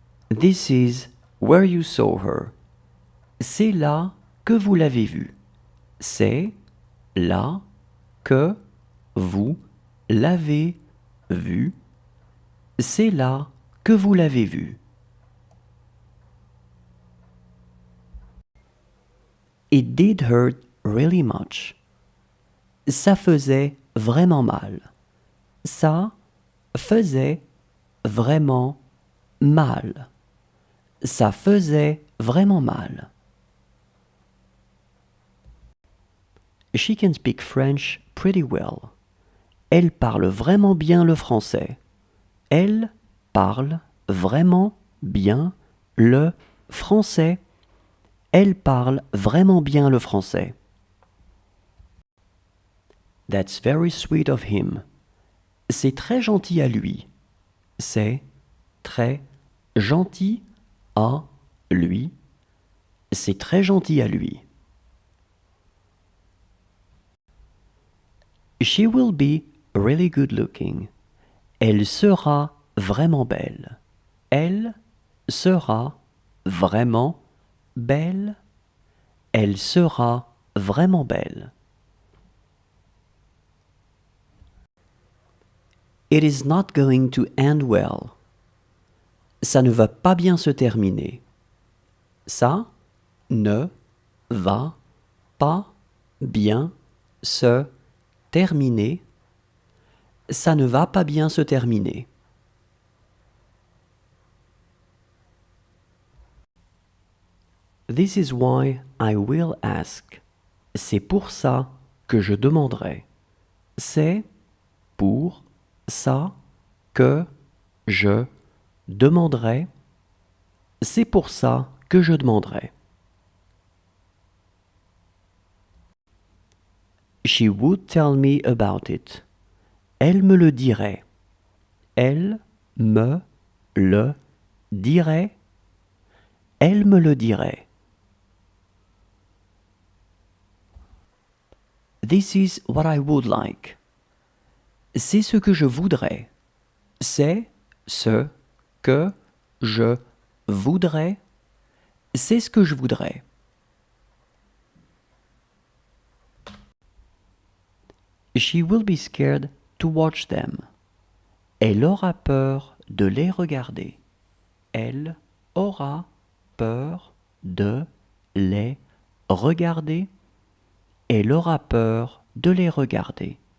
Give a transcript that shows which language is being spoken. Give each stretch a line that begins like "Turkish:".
English: This is where you saw her.
French: C'est là que vous l'avez vue. C'est là que vous l'avez vue. C'est là que vous l'avez vue.
English: It did hurt really much.
French: Ça faisait vraiment mal. Ça faisait vraiment mal. Ça faisait vraiment mal.
English: She can speak French pretty well.
French: Elle parle vraiment bien le français. Elle parle vraiment bien le français. Elle parle vraiment bien le français.
English: That's very sweet of him.
French: C'est très gentil à lui. C'est très gentil à lui. C'est très gentil à lui.
English: She will be really good looking.
French: Elle sera vraiment belle. Elle sera vraiment belle. Elle sera vraiment belle.
English: It is not going to end well.
French: Ça ne va pas bien se terminer. Ça ne va pas bien se terminer. Ça ne va pas bien se terminer.
English: This is why I will ask.
French: C'est pour ça que je demanderai. C'est pour ça que je demanderai. C'est pour ça que je demanderai.
English: She would tell me about it.
French: Elle me le dirait. Elle me le dirait. Elle me le dirait.
English: This is what I would like.
French: C'est ce que je voudrais. C'est ce que je voudrais. C'est ce que je voudrais.
English: She will be scared to watch them.
French: Elle aura peur de les regarder. Elle aura peur de les regarder. Elle aura peur de les regarder.